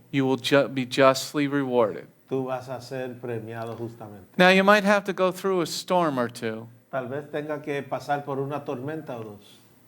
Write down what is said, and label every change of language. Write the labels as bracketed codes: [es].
[en] you will be justly rewarded. [es] tú vas a ser premiado justamente. [en] Now, you might have to go through a storm or two, [es] Tal vez tenga que pasar por una tormenta o dos.